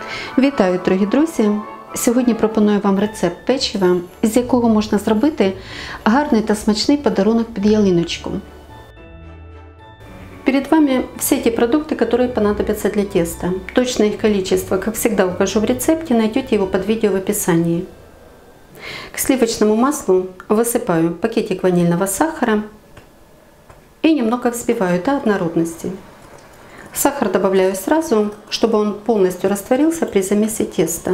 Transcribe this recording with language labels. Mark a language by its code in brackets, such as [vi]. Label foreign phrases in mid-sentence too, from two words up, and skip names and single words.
[uk] Вітаю, дорогі друзі! Сьогодні пропоную вам рецепт печива, з якого можна зробити гарний та смачний подарунок під ялиночку. [ru] Перед вами все те продукты, которые понадобятся для теста. Точное их количество, как всегда, укажу в рецепте, найдете его под видео в описании. К сливочному маслу высыпаю пакетик ванильного сахара и немного взбиваю до однородности. Сахар добавляю сразу, чтобы он полностью растворился при замесе теста.